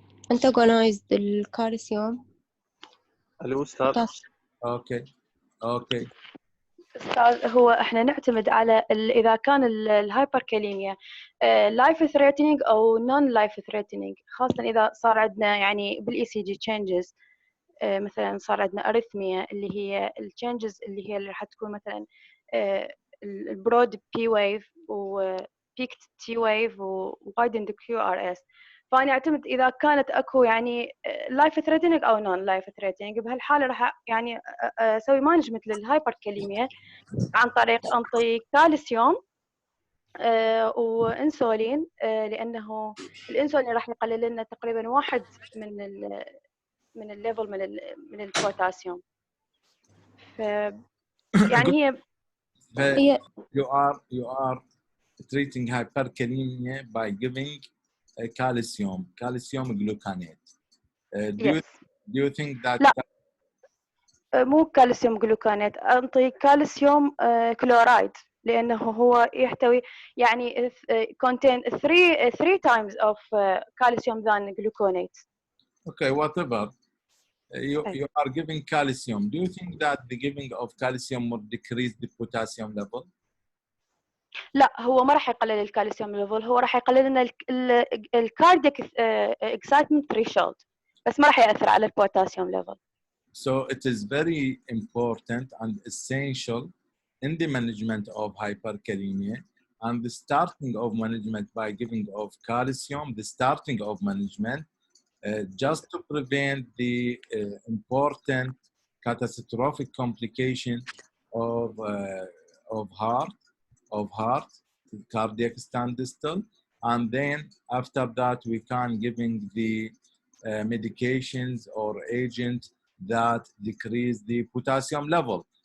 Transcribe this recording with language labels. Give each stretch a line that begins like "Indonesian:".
Arabic: antagonized الكالسيوم. الأستاذ. اوكي. استاذ هو احنا نعتمد على اذا كان الهايبركاليميا لايف ثريتنينج او نون لايف ثريتنينج، خاصه اذا صار عندنا يعني بالاي سي جي تشينجز، مثلا صار عندنا اريثميا اللي هي التشينجز اللي راح تكون مثلا البرود بي ويف وبيكت تي ويف ووايدند كيو ار اس. فانا اعتمد اذا كانت اكو يعني لايف ثريتنينج او نون لايف ثريتنينج، بهالحاله راح يعني اسوي مانجمنت للهايبركاليميا عن طريق انطي كالسيوم وانسولين، لانه الانسولين راح يقلل لنا تقريبا 1 من الليفل من البوتاسيوم. ف يعني هي
English: you are treating hyperkalemia by giving calcium gluconate. Do you think that
Arabic: لا مو كالسيوم جلوكانات، انطي كالسيوم كلورايد، لانه هو يحتوي يعني
English: contain 3 times of calcium than gluconate. Okay, whatever. You are giving calcium. Do you think that the giving of calcium would decrease the potassium level? لا هو ما راح يقلل الكالسيوم ليفل، هو راح يقلل لنا الكاردياك اكسايتمنت ثريشولد، بس ما راح ياثر على البوتاسيوم ليفل. So it is very important and essential in the management of hyperkalemia and the starting of management by giving of calcium, the starting of management just to prevent the important catastrophic complication of heart, cardiac standstill, and then after that we can giving the medications or agents that decrease the potassium level.